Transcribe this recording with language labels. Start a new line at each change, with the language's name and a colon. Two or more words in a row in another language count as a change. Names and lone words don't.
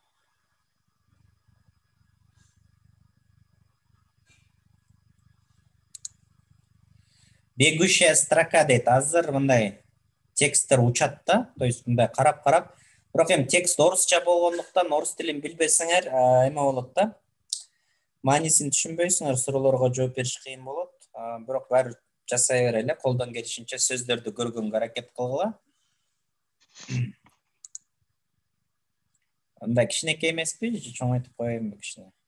Russian: Бегущая строка дейт.
Kyrgyz: Азыр мындай тексттер учат да,
Russian: то есть
Kyrgyz: мындай карап, бирок эми текст орусча болгондуктан орус тилин билбесеңер, эме болот да. Маанисин түшүнбөйсүңөр, суроолорго жооп бериш кыйын болот. Бирок баары жасай берели, колдон келишинче сөздөрдү көргөнгө аракет кылгыла. Мындай кичинекей эмеспи, же чоңойтуп коеюнбу кичине?